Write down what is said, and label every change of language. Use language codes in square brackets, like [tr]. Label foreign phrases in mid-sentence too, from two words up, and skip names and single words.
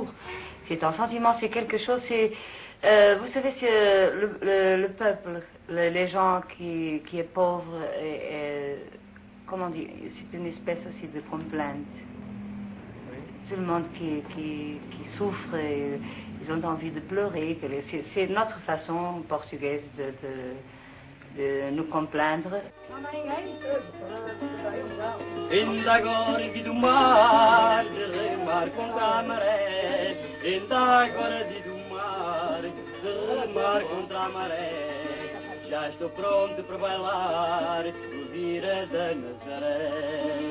[fr] C'est un sentiment, c'est quelque chose, vous savez, c'est le peuple, les gens qui est pauvre, comment dire, c'est une espèce aussi de complainte. Oui. Tout le monde qui souffre, ils ont envie de pleurer. C'est notre façon portugaise de nous complaindre. [pt] Ainda agora vi do mar, de remar contra a maré. Ainda agora vi do mar, de remar contra a maré. Já estou pronto para bailar no dia da Nazaré.